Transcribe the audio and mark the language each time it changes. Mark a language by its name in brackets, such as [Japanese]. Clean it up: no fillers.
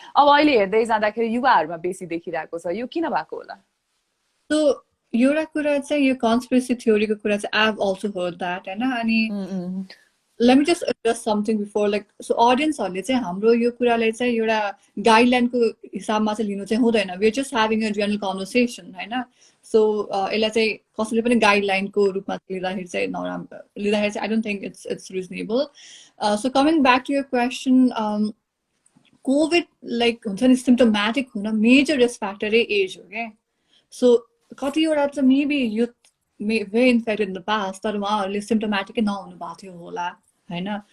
[Nepali] अब अहिले हेर्दै जाँदाखेरि युवाहरूमा बेसी देखिरहेको छ. यो किन भएको होला? सो एउटा कुरा चाहिँ यो कन्स्पिरेसी थ्योरीको कुरा चाहिँ [English] I have also heard that [Nepali] होइन. अनि [English] let me just address something before, like so [Nepali] audienceहरूले चाहिँ हाम्रो यो कुरालाई चाहिँ एउटा गाइडलाइनको हिसाबमा चाहिँ लिनु चाहिँ हुँदैन. [English] we are just having a general conversation [Nepali] होइन. सो यसलाई चाहिँ कसैले पनि गाइडलाइनको रूपमा लिँदाखेरि चाहिँ नराम्रो लिँदाखेरि चाहिँ [English] I don't think it's reasonable. So coming back to your question, [Nepali] covid like हुन्छ नि सिम्टोमेटिक हुन मेजर रिस्क फ्याक्टरै एज हो क्या. सो कतिवटा चाहिँ maybe youth [English] very infected in the past, [Nepali] तर उहाँहरूले सिम्टोमेटिकै नहुनु भएको थियो होला होइन.